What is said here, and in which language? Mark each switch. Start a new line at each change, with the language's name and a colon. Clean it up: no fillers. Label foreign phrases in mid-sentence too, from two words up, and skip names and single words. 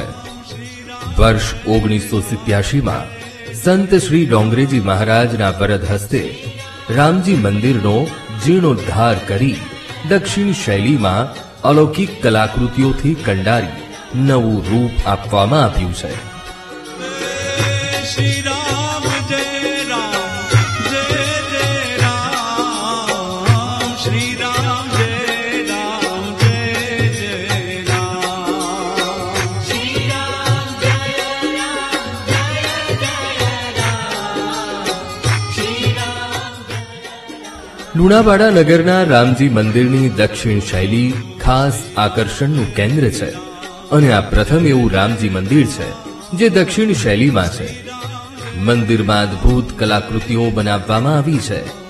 Gujarati: વર્ષ 1987માં સંત શ્રી ડોંગરેજી મહારાજના વરદ હસ્તે રામજી મંદિરનો જીર્ણોદ્ધાર કરી દક્ષિણ શૈલીમાં અલૌકિક કલાકૃતિઓથી કંડારી નવું રૂપ આપવામાં આવ્યું છે।
Hindi: श्री राम जय राम जय जय राम श्री राम जय राम जय जय राम श्री राम जय राम जय जय राम श्री राम।
Gujarati: લુણાવાડા નગરના રામજી મંદિરની દક્ષિણ શૈલી ખાસ આકર્ષણનું કેન્દ્ર છે અને આ પ્રથમ એવું રામજી મંદિર છે જે દક્ષિણ શૈલીમાં છે। મંદિરમાં અદ્ભુત કલાકૃતિઓ બનાવવામાં આવી છે।